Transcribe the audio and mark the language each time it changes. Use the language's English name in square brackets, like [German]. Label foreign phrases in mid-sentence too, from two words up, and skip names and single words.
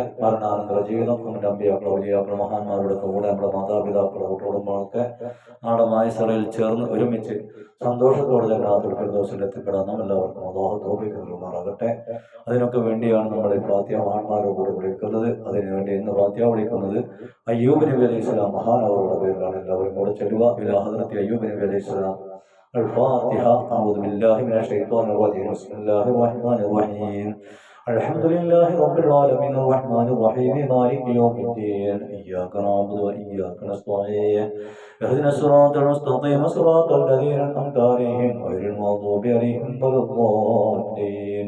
[Malayalam] മരണാനന്തര ജീവിതം നമ്മുടെ അമ്പിയാക്കൾ ഔലിയാക്കൾ മഹാന്മാരുടെ കൂടെ നമ്മുടെ മാതാപിതാക്കളുടെ കുടുംബങ്ങളൊക്കെ നാളെ മായസറയിൽ ചേർന്ന് ഒരുമിച്ച് സന്തോഷത്തോടെ ജന്നാത്തുൽ ഫിർദൗസിൽ എത്തിപ്പെടാൻ നാം എല്ലാവർക്കും അല്ലാഹു തൗഫീഖ് നൽകുമാറാകട്ടെ. അതിനൊക്കെ വേണ്ടിയാണ് നമ്മൾ ഈ ഫാത്തിഹ മഹാന്മാരുടെ കൂടെ വിളിക്കുന്നത്. അതിനുവേണ്ടി ഇന്ന് ഫാത്തിഹ വിളിക്കുന്നത് അയ്യൂബ് നബി [Arabic] عليه السلام [Malayalam] മഹാനവരുടെ പേരിലാണ്. എല്ലാവരും കൂടെ ചൊല്ലുക. [Arabic] إلى حضرة أيوب نبي عليه السلام. الفاتحة. أعوذ بالله من الشيطان الرجيم. بسم الله الرحمن الرحيم. الحمد لله رب العالمين الرحمن الرحيم مالك يوم الدين. إياك نعبد وإياك نستعين. اهدنا الصراط المستقيم صراط الذين أنعمت عليهم غير المغضوب عليهم ولا الضالين.